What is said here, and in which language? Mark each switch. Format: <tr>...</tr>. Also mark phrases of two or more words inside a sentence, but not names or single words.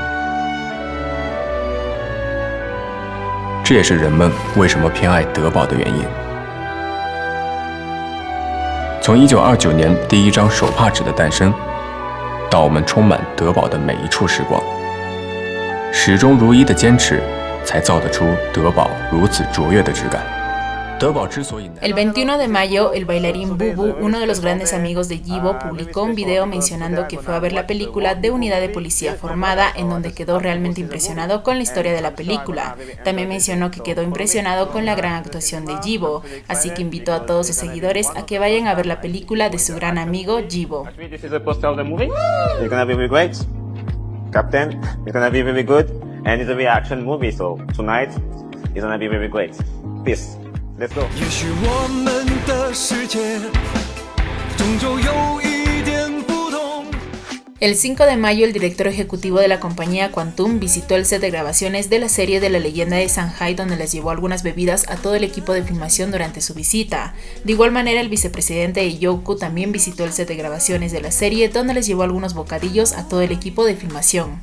<zh>这也是人们为什么偏爱德宝的原因。从1929年第一张手帕纸的诞生，到我们充满德宝的每一处时光，始终如一的坚持，才造得出德宝如此卓越的质感。</zh> <es>El 21 de mayo, el bailarín Bubu, uno de los grandes amigos de Yibo, publicó un video mencionando que fue a ver la película de Unidad de Policía Formada, en donde quedó realmente impresionado con la historia de la película. También mencionó que quedó impresionado con la gran actuación de Yibo, así que invitó a todos sus seguidores a que vayan a ver la película de su gran amigo Yibo.</es> <en>Captain, it's gonna be very good, and it's a very action movie, so tonight it's gonna be very great. Peace. Let's go.</en> <zh>也许我们的世界终究有一点不同。</zh> <es>El 5 de mayo, el director ejecutivo de la compañía Quantum visitó el set de grabaciones de la serie de la leyenda de Shanghái, donde les llevó algunas bebidas a todo el equipo de filmación durante su visita. De igual manera, el vicepresidente de Youku también visitó el set de grabaciones de la serie, donde les llevó algunos bocadillos a todo el equipo de filmación.</es>